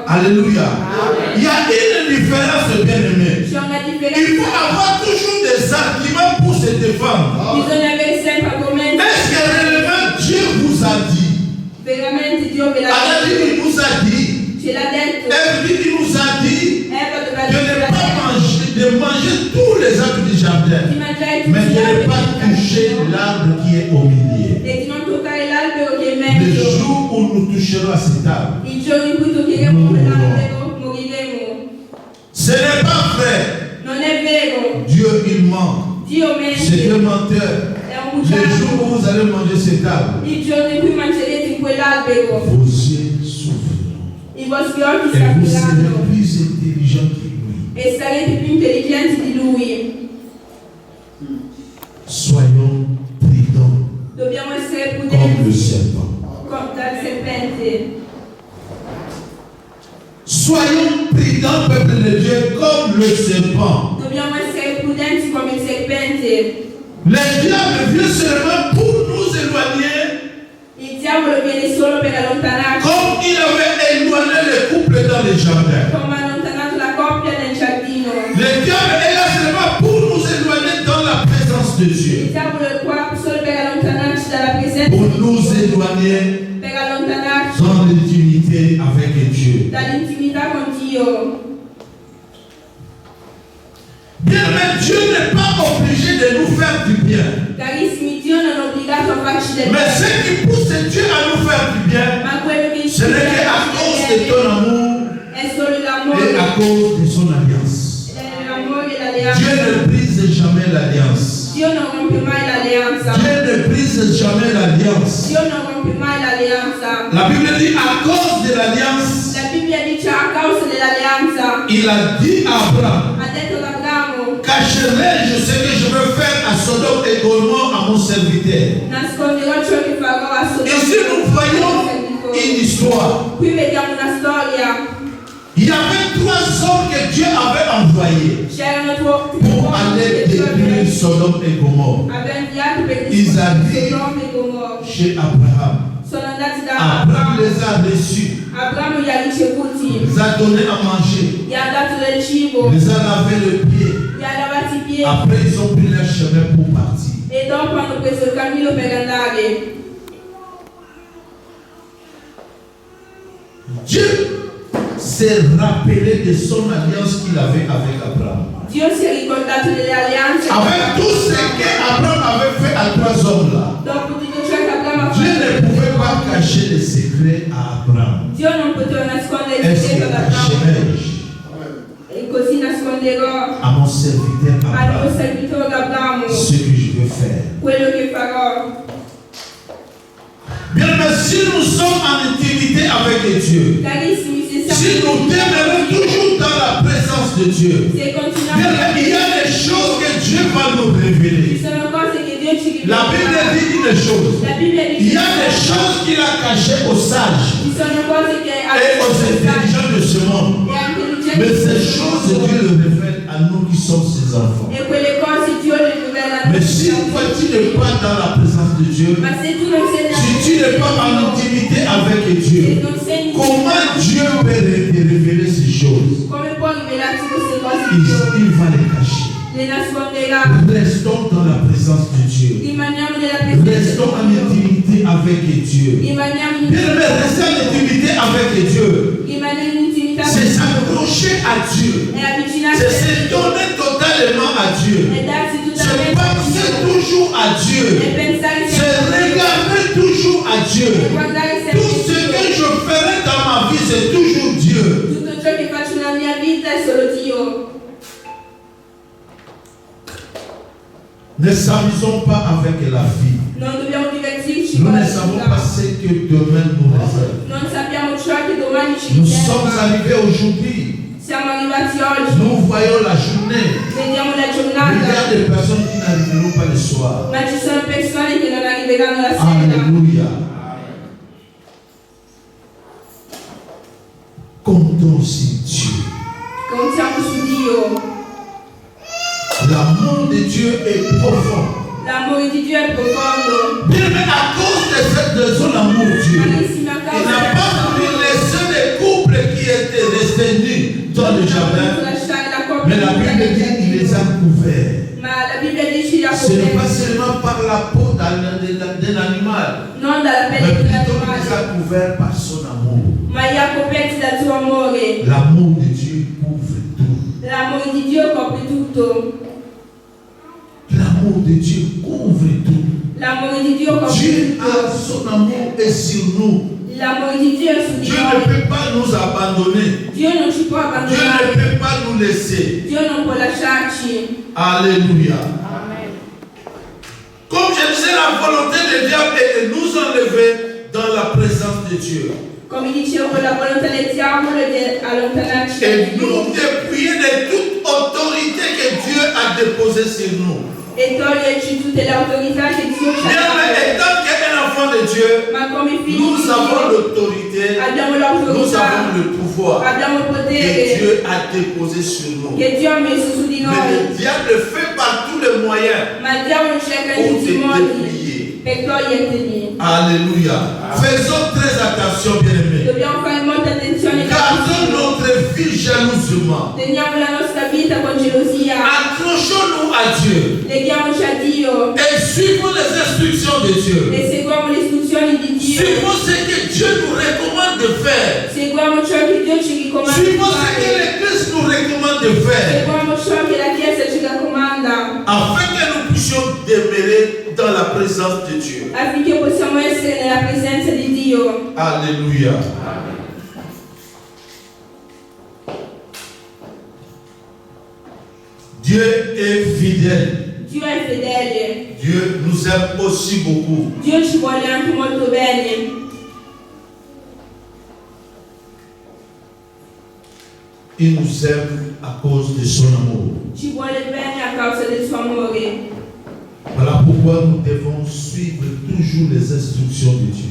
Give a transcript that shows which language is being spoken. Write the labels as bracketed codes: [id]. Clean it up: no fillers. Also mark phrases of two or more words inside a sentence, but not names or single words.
[fr] Alléluia. Il y a une différence, bien-aimé. [it] C'è una [fr] Il faut [it] differenza. [fr] avoir toujours des arguments pour se défendre. [it] Bisogna avere sempre argomenti. [fr] Est-ce que réellement Dieu vous a dit? [it] Veramente Dio ve l'ha [fr] Allah dit, [it] detto. [fr] il nous a dit. [it] Ce l'ha detto. [fr] Elle dit, il nous a dit [it] Eva doveva [fr] de ne dire pas manger, de manger tous les arbres du jardin, [it] di mangiare tutti [fr] mais [it] gli [fr] de ne [it] alberi [fr] pas [it] del [fr] toucher [it] giardino [fr] l'arbre qui est au milieu. [it] e di non toccare l'albero che è in [fr] Le [it] mezzo. [fr] jour où nous toucherons à cet arbre, [it] Il giorno in cui toccheremo quell'albero moriremo. [fr] ce n'est pas vrai. [it] Non è vero. [fr] Dieu, il ment. [it] Dio [fr] C'est un [it] mente. [fr] menteur. [it] È un [fr] Le jour [it] bugiardo. [fr] où vous allez manger cet arbre, [it] Il giorno in cui mangerete in quell'albero [fr] vos yeux s'ouvriront. [it] i vostri occhi si [fr] Et vous serez [it] apriranno [fr] plus intelligent que lui. [it] e sarete più intelligenti di lui. [fr] Soyons prudents [it] Dobbiamo essere [fr] comme le [it] prudenti [fr] serpent. [it] dal serpente. [fr] Soyons prudents, peuple de Dieu, comme le serpent. [it] Dobbiamo essere prudenti come il serpente. [fr] Le diable vient seulement pour nous éloigner, [it] Il diavolo viene solo per allontanarci, [fr] comme il avait éloigné le couple dans le jardin. [it] come ha allontanato la coppia nel giardino. [fr] Le diable est là seulement pour nous éloigner dans la présence de [it] Il [fr] Dieu. [it] diavolo è qua solo per allontanarci dalla presenza [fr] Pour [it] di [fr] nous [it] Dio, [fr] éloigner [it] per allontanarci [fr] dans l'intimité avec Dieu. [it] dall'intimità con Dio. [fr] Bien, mais Dieu n'est pas obligé de nous faire du bien. [it] Carissimi, Dio non è obbligato a farci del [fr] Mais ce [it] bene, [fr] qui pousse Dieu à nous faire du bien, [it] ma quello che [fr] ce [it] ci [fr] n'est qu'à cause de [it] bene [fr] ton amour [it] è solo [fr] et [it] l'amore, [fr] à cause de son alliance. [it] è l'amore e [fr] Dieu [it] l'alleanza. [fr] ne brise jamais l'alliance. [it] Dio non rompe mai l'alleanza. [fr] Dieu ne brise jamais l'alliance. [it] Dio non rompe mai l'alleanza. [fr] La Bible dit à cause de l'alliance, [it] La Bibbia dice a causa dell'alleanza, [fr] il a dit à Abraham, [it] ha detto ad Abramo, [fr] cacherai-je ce que je veux faire à Sodome et Gomorrhe à mon serviteur. [it] nasconderò ciò che farò a Sodoma. [fr] Ici nous voyons une histoire. [it] Qui vediamo una storia. [fr] Il y avait 3 hommes que Dieu avait envoyés [it] C'erano [fr] pour aller détruire Sodome et Gomorrhe. [it] aveva inviato per [fr] Ils [it] distruggere [fr] arrivent [it] Sodoma e Gomorra. [fr] chez Abraham. [it] Sono andati da [fr] Abraham [it] Abramo. [fr] les a reçus, [it] Abramo li ha ricevuti, [fr] les a donné à manger, [it] gli ha dato del cibo, [fr] les a lavé le pied. [it] gli ha lavati i piedi [fr] Après, ils ont pris leur chemin pour partir. [it] e dopo hanno preso il cammino per andare. [fr] Dieu s'est rappelé de son alliance qu'il avait avec Abraham. [it] Dio si è ricordato delle alleanze. [fr] Avec tout ce qu'Abraham avait fait à 3 hommes-là, [it] Dopo tutto ciò che Abramo ha [fr] Dieu ne [it] fatto, [fr] pouvait pas cacher les secrets à Abraham. [it] Dio non poteva nascondere il [fr] Est-ce que [it] segreto ad Abramo. [fr] cacherai-je [it] E così nasconderò [fr] à mon serviteur [it] al mio [fr] Abraham [it] servitore Abramo [fr] ce que je veux faire? [it] quello che farò. [fr] Bien, mais si nous sommes en intimité avec Dieu, [it] Carissimi, se si siamo [fr] nous demeurons toujours dans la présence de Dieu, [it] se continuiamo [fr] bien, il y a des choses que Dieu va nous [it] ci [fr] révéler. [it] sono cose che Dio ci [fr] La Bible [it] rivela. [fr] dit une chose. [it] La Bibbia [fr] Il [it] dice [fr] y a des choses qu'il a cachées aux sages [it] ci sono cose che [fr] et aux intelligents de ce monde. [it] e [fr] Dieu le révèle à nous qui sommes ses enfants. [it] E quelle cose Dio le rivela a [fr] Mais [it] noi. [fr] si toi tu n'es pas dans la présence de Dieu, [it] Ma se tu non sei [fr] si tu n'es pas en intimité avec [it] se [fr] Dieu, [it] non sei [fr] comment Dieu peut te révéler ces choses? [it] come può rivelarti queste cose [fr] Il, [it] Dio? [fr] il va les cacher. [it] Le nasconderà. [fr] Restons dans la présence de Dieu. [it] Rimaniamo nella presenza [fr] Restons en [it] di Dio. [fr] intimité avec Dieu. [it] Rimaniamo in [fr] Bien, mais rester en intimité avec Dieu, [it] Rimanere in intimità [fr] c'est [it] con Dio. [fr] s'approcher à Dieu. [it] E avvicinarsi [fr] C'est [it] a [fr] se [it] Dio. [fr] donner totalement à Dieu. [it] E darsi [fr] C'est [it] totalmente a [fr] penser [it] Dio. [fr] toujours à [it] E [fr] Dieu. [it] pensare [fr] C'est [it] sempre a Dio. [fr] regarder toujours à Dieu. [it] E guardare sempre [fr] Tout ce que je ferai dans ma vie, c'est toujours Dieu. [it] tutto ciò che faccio nella mia vita è solo Dio. [fr] Ne s'amusons pas avec la vie. [it] Non dobbiamo divertirci [fr] Nous [it] con [fr] ne [it] la [fr] savons [it] vita. [fr] pas ce que demain nous réserve. [it] Non sappiamo ciò che domani ci [fr] Nous sommes [it] riserva. [fr] arrivés aujourd'hui. [it] Siamo arrivati oggi, [fr] Nous voyons la journée. [it] vediamo la [fr] Il y a [it] giornata, [fr] des personnes qui n'arriveront pas le soir. [it] ma ci sono persone che non arriveranno la sera. [fr] Alléluia. Comptons sur Dieu. [it] Contiamo su Dio. [fr] L'amour de Dieu est profond. [it] L'amore di Dio è profondo. [fr] Bien, mais à cause de son amour, Dieu, [it] Carissimi, a [fr] il [it] causa [fr] n'a pas voulu laisser les couples qui étaient restés nus dans le jardin. [it] lasciare la coppia [fr] Mais la [it] di [fr] Bible dit qu'il les a couverts. [it] ma la Bibbia dice li ha [fr] Ce n'est pas [it] coperti [fr] seulement par la peau d'un animal, [it] non dalla [fr] mais [it] pelle di un [fr] plutôt qu'il les a [it] animale, [fr] couverts par son amour. [it] ma li ha coperti dal suo amore. [fr] L'amour de Dieu couvre tout. [it] L'amore di Dio copre tutto. [fr] L'amour de Dieu couvre tout. [it] L'amore di Dio copre [fr] Dieu [it] tutto. [fr] a son amour est sur nous. [it] L'amore di Dio è su di [fr] Dieu ne [it] noi. [fr] peut pas nous abandonner. [it] Dio non ci può [fr] Dieu ne [it] abbandonare. [fr] peut pas nous laisser. [it] Dio non può lasciarci. [fr] Alléluia. Comme je disais, la volonté de Dieu est de nous enlever dans la présence de Dieu. [it] Come dicevo, la volontà del diavolo è di allontanarci da [fr] Et [it] Dio [fr] nous dépouiller de toute autorité que Dieu a déposée sur nous. [it] e toglierci tutte le autorità che Dio ci [fr] Bien, [it] ha [fr] mais [it] dato. [fr] étant qu'un enfant de Dieu, [it] Ma come figli [fr] nous [it] di [fr] avons [it] Dio [fr] l'autorité, [it] abbiamo [fr] nous [it] l'autorità, [fr] avons le pouvoir [it] abbiamo il [fr] que [it] potere [fr] Dieu a déposé sur nous. [it] che Dio ha messo su di [fr] Mais [it] noi. [fr] le diable fait par tous les moyens [it] Ma il diavolo cerca in [fr] pour [it] tutti i [fr] te [it] modi [fr] dépouiller. [it] per toglierteli. [fr] Alléluia. Faisons très attention, bien-aimés. [it] Dobbiamo fare molta attenzione. [fr] Gardons notre vie jalousement. [it] Teniamo la nostra vita con gelosia. [fr] Accrochons-nous à Dieu [it] Leghiamoci a Dio [fr] et suivons les instructions de Dieu. [it] e seguiamo le istruzioni di Dio. [fr] Suivons ce que Dieu nous recommande de faire. [it] Seguiamo ciò che Dio ci ricomanda di [fr] Suivons ce que [it] fare. [fr] l'Église nous recommande de faire. [it] Seguiamo ciò che la Chiesa ci raccomanda [fr] Afin que nous puissions demeurer dans la présence de Dieu. [it] affinché possiamo essere nella presenza di Dio. [fr] Alléluia. Dieu est fidèle. [it] Dio è fedele. [fr] Dieu nous aime aussi beaucoup. [it] Dio ci vuole anche molto bene. [fr] Il nous aime à cause de son amour. [it] Ci vuole bene a causa del suo amore. [fr] Voilà pourquoi nous devons suivre toujours les instructions de Dieu.